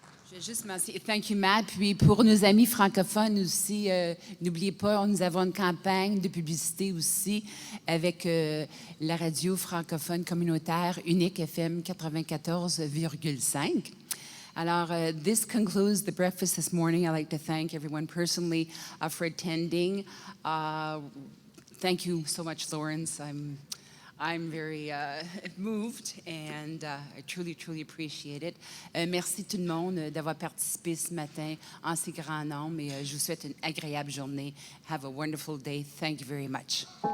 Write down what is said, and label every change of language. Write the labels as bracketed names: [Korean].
[French] Je vais juste mentionner, [English] thank you, Matt. [French] Puis pour nos amis francophones aussi, n'oubliez pas, nous avons une campagne de publicité aussi avec la radio francophone communautaire Unique FM 94,5. [English] Alors, this concludes the breakfast this morning. I'd like to thank everyone personally for attending. Thank you so much, Lawrence. I'm very moved and I truly, truly appreciate it. [French] Merci tout le monde d'avoir participé ce matin en si grand nombre et je vous souhaite une agréable journée. [English] Have a wonderful day. Thank you very much.